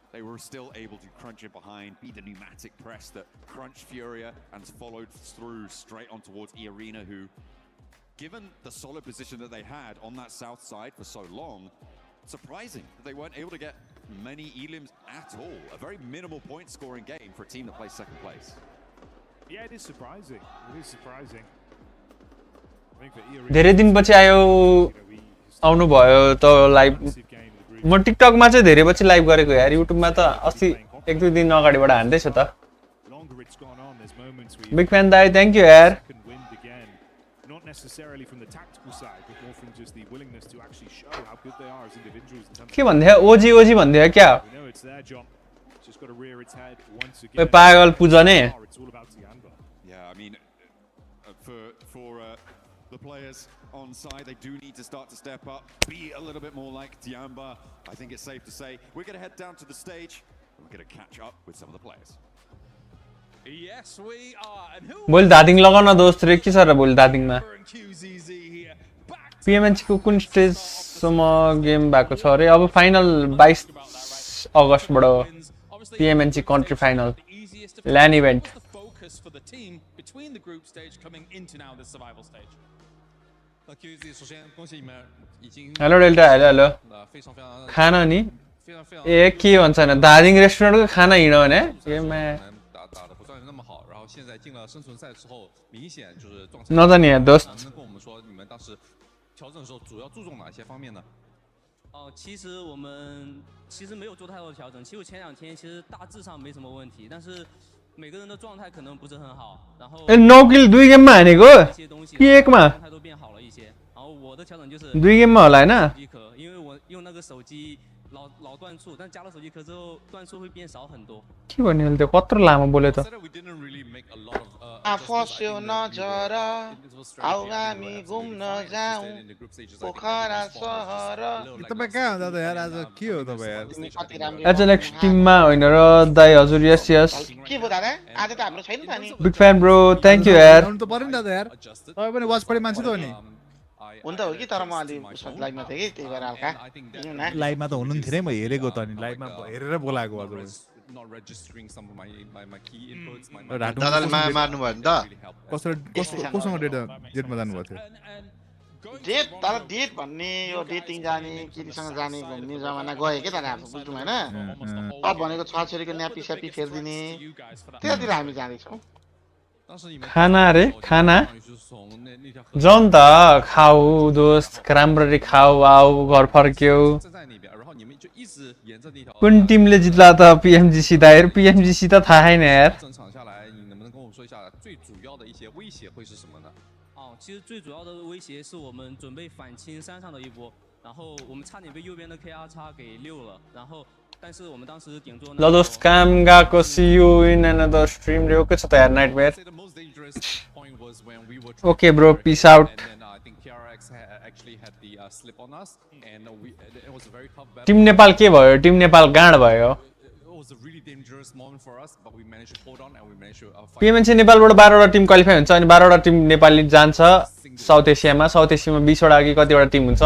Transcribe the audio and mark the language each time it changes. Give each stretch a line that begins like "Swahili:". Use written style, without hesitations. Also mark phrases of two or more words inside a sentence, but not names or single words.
English: They were still able to crunch it behind, be the pneumatic press that crunched Furia and followed through straight on towards E-Arena, who, given the solid position that they had on that south side for so long, surprising that they weren't able to get many elims at all. A very minimal point scoring game for a team that plays second place. Yeah, it is surprising. It is surprising. I think for E-Arena,
Nepali: धेरै दिनपछि आयो आउनु भयो त लाइभ म टिकटकमा चाहिँ धेरै पछि लाइभ गरेको यार युट्युबमा त अस्ति एक दुई दिन अगाडिबाट हान्दै छु त
English: big fan
Nepali: दाइ
English: thank you
Nepali: यार
English: not necessarily from the tactical side, but more from just the willingness to actually show how good they are as individuals in terms of
Nepali: के भन्दै ओजी ओजी भन्दै क्या
English: we know it's their job. It's just got to rear its head once again.
Nepali: पागल पूजने
English: It's all about Tiamba. Yeah, I mean for the players on side, they do need to start to step up, be a little bit more like Tiamba. I think it's safe to say we're going to head down to the stage and we're going to catch up with some of the players. Yes, we are. And who
Nepali: बोल दादिङ लगाउन दोस्त रे के छ र बोल दादिङमा PMNC को कुन स्टेज सम्म गेम भएको छ रे अब फाइनल 22 अगस्त बाट PMNC
English: country final LAN event focus for the team between the group stage coming into now the survival stage.
Nepali: हेलो डेल्टा हेलो खाना नि ए के भन्छ न दार्जिलिङ रेस्टुरेन्टको खाना हिँड्यो भने गेममा नजाने यार दोस्त
Chinese: 其实我们没有做太多的调整。其实我前2天其实大致上没什么问题，但是每个人的状态可能不是很好。然后
Nepali: 9 किल 2 गेममा हानेको के एकमा
Chinese: 状态都变好了一些。然后我的调整就是
Nepali: 2 गेममा होला हैन
Chinese: 因为我用那个手机老段数，但加了手机壳之后段数会变少很多。
Nepali: के भन्ने हो त्यो कत्रो लामो बोल्यो त आफस्यो नजर आउ हामी घुम्न जाऊ पोखरा सहर तपाईं कहाँ हुँदा त यार आज के हो तपाईं यार एचएलएक्स टिममा होइन र दाइ हजुर
English: yes yes
Nepali: के भयो दादा आज त हाम्रो छैन त नि
English: big fan bro thank you
Nepali: यार आउनु त पर्यो नि दादा यार तपाई पनि वाच पढे मान्छे त हो नि हुन्छ हो कि तर म अलि लाइभमा थिएँ कि त्यही भएर हल्का लाइभमा त हुनुहुन्थ्यो नि म हेरेको त नि लाइभमा हेरेर बोलाएको हजुर
English: not registering some of my key inputs.
Nepali: दादाले मार्नु भयो नि त कोसँग डेटमा जानुभएको थियो डेट तर डेट भन्ने यो डेटिङ जाने केटीसँग जाने घुम्ने जमाना गयो के त हाम्रो बुझ्नु हैन अब भनेको छोराछोरीको न्यापी स्यापी फेर्दिने त्यतातिर हामी जाँदैछौँ खाना रे खाना जन त खाऊ दोस्त राम्ररी खाऊ आऊ घर फर्क्यौ कुन टिमले जित्ला त PMGC दाइर PMGC त थाहा छैन यार
Chinese: 其实最主要的威胁是我们准备反清山上的一波，然后我们差点被右边的 KR 叉给溜了，然后但是我们当时点做
Nepali: ल दोस्त काम गएको
English: see you in another stream
Nepali: रे ओके छ त यार नाइटमेयर
English: ok bro peace out team Nepal
Nepali: के भयो टिम नेपाल गाड भयो PMNC नेपालबाट 12 वटा टिम क्वालिफाई हुन्छ अनि 12 वटा टिम नेपाली जान्छ साउथ एसियामा 20 वटा कि कतिवटा टिम